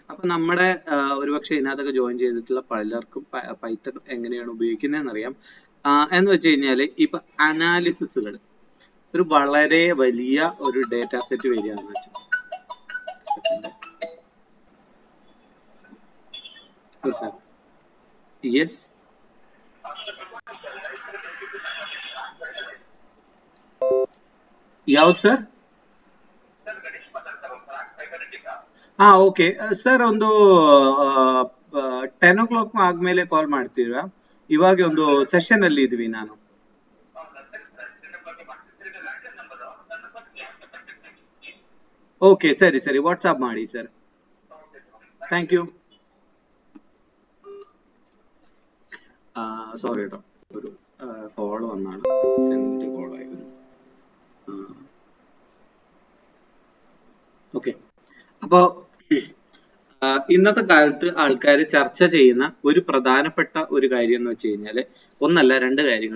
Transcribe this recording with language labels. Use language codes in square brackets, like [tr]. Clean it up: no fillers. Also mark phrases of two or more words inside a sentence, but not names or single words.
[ml] അപ്പൊ നമ്മുടെ ഒരുപക്ഷെ ഇതിനകത്തൊക്കെ ജോയിൻ ചെയ്തിട്ടുള്ള പലർക്കും പൈത്തൺ എങ്ങനെയാണ് ഉപയോഗിക്കുന്നതെന്ന് അറിയാം. എന്ന് വെച്ച് കഴിഞ്ഞാല് ഇപ്പൊ അനാലിസിസുകൾ ഒരു വളരെ വലിയ ഒരു [en] data set [ml] വരികയാണെന്ന് വെച്ചു. യെസ്, [kn] ಯಾವ್ದು ಸರ್? ಓಕೆ ಸರ್, ಒಂದು 10 o'clock ಆದ್ಮೇಲೆ ಕಾಲ್ ಮಾಡ್ತೀರಾ? ಇವಾಗ ಒಂದು ಸೆಷನ್ ಅಲ್ಲಿ ಇದೀವಿ ನಾನು. ಓಕೆ, ಸರಿ ಸರಿ, ವಾಟ್ಸ್ಆಪ್ ಮಾಡಿ ಸರ್. [en] thank you. [ml] സോറി കേട്ടോ, ഒരു കോൾ വന്നാണ്, [en] send call [ml] ആയിരുന്നു. ഓക്കെ, അപ്പോ ഇന്നത്തെ കാലത്ത് ആൾക്കാർ ചർച്ച ചെയ്യുന്ന ഒരു പ്രധാനപ്പെട്ട ഒരു കാര്യം എന്ന് വെച്ച് കഴിഞ്ഞാല്, ഒന്നല്ല രണ്ട് കാര്യങ്ങൾ.